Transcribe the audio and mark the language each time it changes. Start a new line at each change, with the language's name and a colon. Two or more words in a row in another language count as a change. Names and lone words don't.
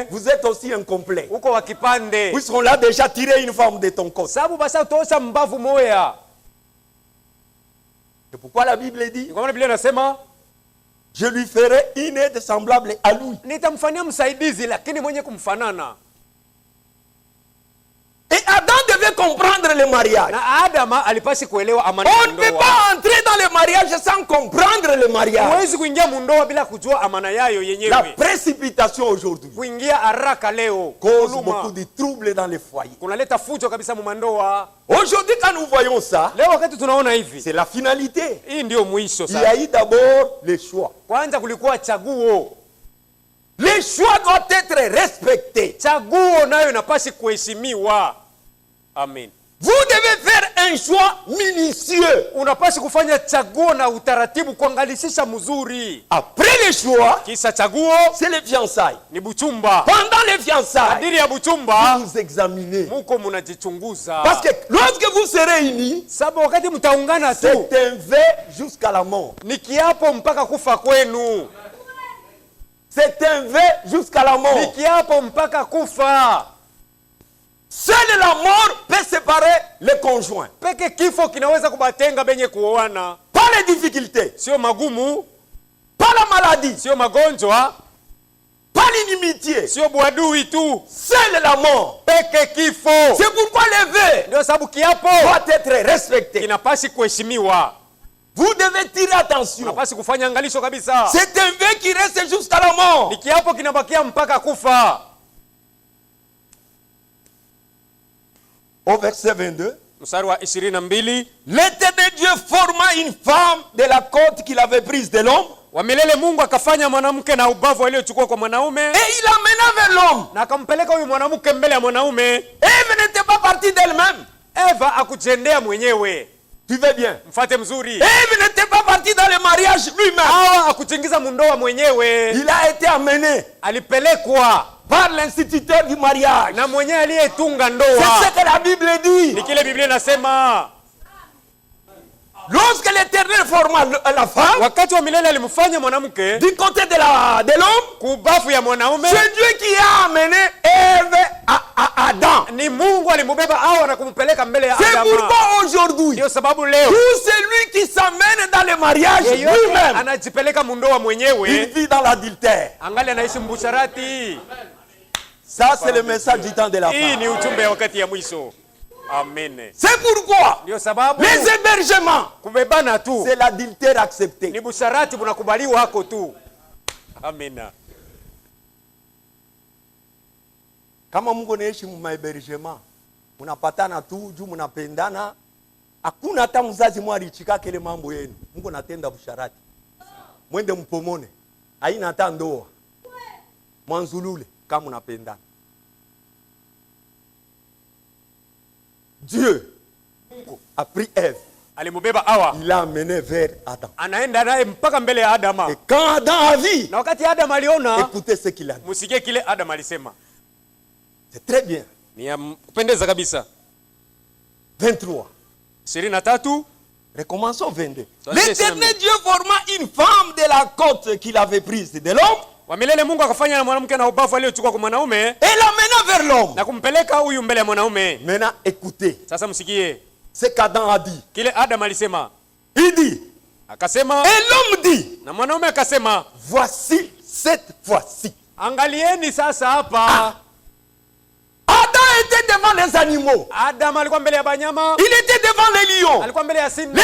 French: vous êtes aussi incomplet.
Swahili: uko wa kipande.
French: Puisqu'on l'a déjà tiré une femme de ton côté.
Swahili: Sababu basa utosha mbavu moya.
French: C'est pourquoi la Bible dit,
Swahili: Kwa maana Biblia inasema
French: je lui ferai une aide semblable à lui.
Swahili: nitamfanyia msaidizi lakini mwenye kumfanana.
French: Et Adam devait comprendre le mariage.
Swahili: Na Adama alipasi kuelewa amana
French: On
Swahili: ya
French: ne peut
Swahili: ndoa.
French: pas entrer dans le mariage sans comprendre le mariage.
Swahili: Huwezi kuingia mundoa bila kujua amana yayo
French: La
Swahili: yenyewe.
French: précipitation aujourd'hui
Swahili: Kuingia haraka leo
French: cause
Swahili: kuluma,
French: beaucoup de troubles dans les foyers.
Swahili: kunaleta fujo kabisa mumandoa.
French: Aujourd'hui, quand nous voyons ça,
Swahili: Leo wakati tunaona hivi,
French: c'est la finalité.
Swahili: hii ndio mwisho
French: Il y a
Swahili: sasa.
French: eu d'abord le choix.
Swahili: Kwanza kulikuwa chaguo.
French: Les choix doivent être respectés.
Swahili: Chaguo nayo inapasi kuheshimiwa.
French: Amen. Vous devez faire un choix minutieux.
Swahili: Unapasi kufanya chaguo na utaratibu kuangalisisha mzuri.
French: Après le choix,
Swahili: Kisa chaguo
French: c'est les fiançailles.
Swahili: ni buchumba.
French: Pendant les fiançailles,
Swahili: Kadiri ya buchumba
French: vous examinez.
Swahili: muko munajichunguza.
French: Parce que lorsque vous serez unis,
Swahili: Sababu wakati mtaungana tu
French: c'est un vœu jusqu'à la mort.
Swahili: ni kiapo mpaka kufa kwenu.
French: C'est un vœu jusqu'à la
Swahili: Ni
French: mort.
Swahili: kiapo mpaka kufa.
French: Seule la mort peut séparer les conjoints.
Swahili: Peke kifo kinaweza kubatenga benye kuoana.
French: Pas les difficultés,
Swahili: Sio magumu,
French: pas la maladie,
Swahili: sio magonjwa,
French: pas l'inimitié.
Swahili: sio buadui tu.
French: Seule la mort.
Swahili: Peke kifo.
French: C'est pourquoi le vœu
Swahili: Ndio sababu kiapo
French: doit être respecté.
Swahili: kinapasi kuheshimiwa.
French: Vous devez tirer attention.
Swahili: Unapasi kufanya angalisho kabisa.
French: C'est un vœu qui reste jusqu'à la mort.
Swahili: Ni kiapo kinabakia mpaka kufa.
French: Au verset 22.
Swahili: Mstari wa 22.
French: L'Éternel Dieu forma une femme de la côte qu'il avait prise de l'homme.
Swahili: Wa milele Mungu akafanya mwanamke na ubavu aliochukua kwa mwanaume
French: Et il l'amena vers l'homme.
Swahili: na akampeleka huyu mwanamke mbele ya mwanaume.
French: Ève n'était pas partie d'elle-même.
Swahili: Eva akujendea mwenyewe.
French: Tu veux bien?
Swahili: Mfate mzuri.
French: Ève n'était pas partie dans le mariage lui-même.
Swahili: Hawa akuchingiza mundoa mwenyewe.
French: Il a été amené
Swahili: Alipelekwa
French: par l'instituteur du mariage.
Swahili: na mwenyewe aliyetunga
French: C'est
Swahili: ndoa.
French: ce que la Bible dit.
Swahili: Ni kile Biblia inasema.
French: Lorsque l'Éternel forma la femme
Swahili: Wakati wa milele alimfanya mwanamke
French: du côté de l'homme,
Swahili: kubavu ya mwanaume.
French: c'est Dieu qui a amené Ève à Adam.
Swahili: Ni Mungu alimbeba Hawa na kumpeleka mbele ya
French: C'est
Swahili: Adama.
French: pourquoi aujourd'hui,
Swahili: Ndio sababu leo
French: tout celui qui s'amène dans le mariage
Swahili: yeyote
French: lui-même,
Swahili: anajipeleka mundoa
French: il
Swahili: mwenyewe
French: vit dans l'adultère.
Swahili: angali anaishi mbusharati.
French: Ça, c'est le message du temps de la
Swahili: Hii
French: femme.
Swahili: ni ujumbe ya wakati ya mwisho. Amen.
French: C'est pourquoi
Swahili: Ndio sababu
French: les hébergements,
Swahili: kubebana tu
French: c'est l'adultère accepté.
Swahili: ni busharati bunakubaliwa hako tu. Amina. Kama Mungu anaishi mmahébergement, mnapatana tu juu mnapendana, hakuna hata mzazi mwalichika kile mambo yenu. Mungu anatenda busharati. Mwende mpomone. Haina hata ndoa. Mwanzulule kama mnapendana.
French: Dieu a pris Ève,
Swahili: Alimubeba Hawa,
French: il l'a amené vers Adam.
Swahili: anaenda naye mpaka mbele ya Adama.
French: Et quand Adam a vu,
Swahili: Na wakati Adam aliona,
French: écoutez ce qu'il a dit.
Swahili: musikie kile Adam alisema.
French: C'est très bien.
Swahili: Ni ya kupendeza kabisa. 23. 23.
French: Recommençons 22. Vas-y, L'Éternel Dieu forma une femme de la côte qu'il avait prise de l'homme
Swahili: Wa milele Mungu akafanya na mwanamke na ubavu aliochukua kwa mwanaume
French: et l'amena vers l'homme.
Swahili: na kumpeleka huyu mbele ya mwanaume.
French: Maintenant, écoutez
Swahili: Sasa msikie
French: ce qu'Adam a dit.
Swahili: kile Adam alisema.
French: Il dit,
Swahili: Akasema,
French: et l'homme dit,
Swahili: na mwanaume akasema,
French: voici cette fois-ci.
Swahili: angalieni sasa hapa.
French: Adam était devant les animaux.
Swahili: Adam alikuwa mbele ya banyama,
French: Il était devant les lions,
Swahili: alikuwa mbele ya simba,